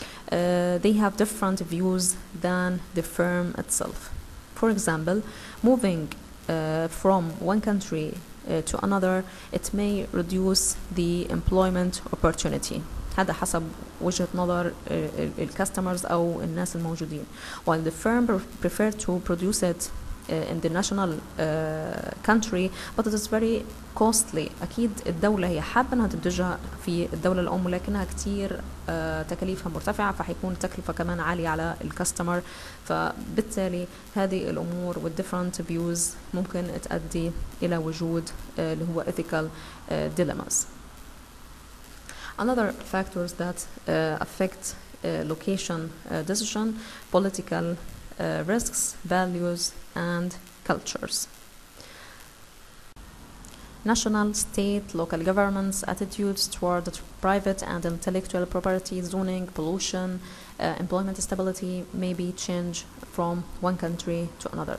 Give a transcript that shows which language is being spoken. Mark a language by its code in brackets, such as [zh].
[en] They have different views than the firm itself. For example, moving from one country to another, it may reduce the employment opportunity. [ar] هذا حسب وجهة نظر الكاستمرز أو الناس الموجودين. [en] While the firm prefer to produce it in the national country, but it is very costly. [ar] أكيد الدولة هي حابة أنها تنتجها في الدولة الأم، ولكنها كتير تكاليفها مرتفعة، فحيكون التكلفة كمان عالية على الكاستمر. فبالتالي هذه الأمور وال [en] different views [ar] ممكن تؤدي إلى وجود اللي هو [en] ethical dilemmas. Another factors that affect location decision: political risks, values, and cultures. National, state, local governments' attitudes toward private and intellectual property, zoning, pollution, employment stability may be changed from one country to another.